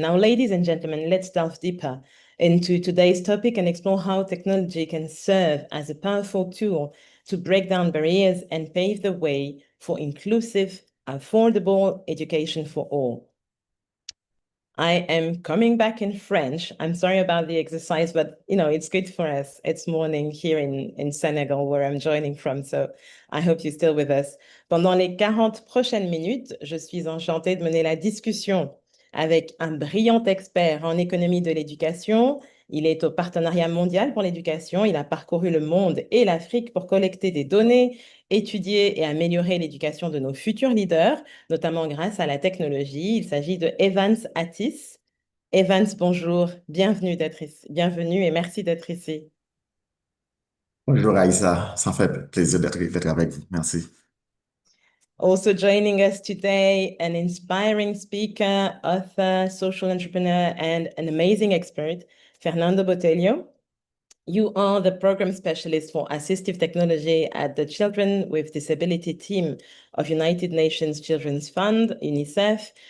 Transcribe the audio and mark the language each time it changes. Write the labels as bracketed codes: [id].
[en] Now, ladies and gentlemen, let's delve deeper into today's topic and explore how technology can serve as a powerful tool to break down barriers and pave the way for inclusive, affordable education for all. I am coming back in French. I'm sorry about the exercise, but it's good for us. It's morning here in Senegal, where I'm joining from. So I hope you're still with us. [fr] Pendant les 40 prochaines minutes, je suis enchantée de mener la discussion avec un brillant expert en économie de l'éducation. Il est au Partenariat mondial pour l'éducation. Il a parcouru le monde et l'Afrique pour collecter des données, étudier et améliorer l'éducation de nos futurs leaders, notamment grâce à la technologie. Il s'agit de Evans Attis. Evans, bonjour, bienvenue et merci d'être ici. Bonjour Aïssa, ça me fait plaisir d'être avec vous. Merci. [en] Also joining us today, an inspiring speaker, author, social entrepreneur, and an amazing expert, Fernando Botelho. You are the program specialist for assistive technology at the Children with Disability team of United Nations Children's Fund, UNICEF.